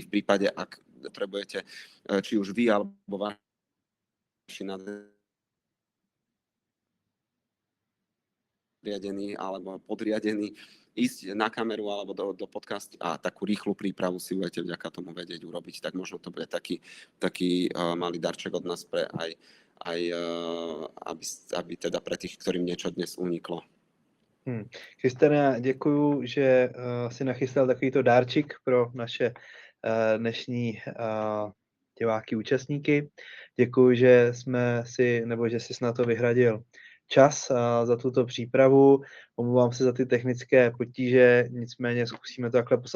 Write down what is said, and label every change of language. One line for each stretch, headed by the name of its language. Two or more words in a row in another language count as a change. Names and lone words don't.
Slovak: V prípade, ak potrebujete, či už vy alebo vaši nadriadení alebo podriadení, ísť na kameru alebo do podcastu a takú rýchlu prípravu si budete vďaka tomu vedieť urobiť. Tak možno to bude taký malý darček od nás pre aj aby teda pre tých, ktorým niečo dnes uniklo.
Czech: Kristiane, děkuju, že si nachystal takovýto dárčik pro naše dnešní diváky, účastníky. Děkuju, že jsi na to vyhradil čas za tuto přípravu. Omlouvám se za ty technické potíže, nicméně zkusíme to takhle poslat.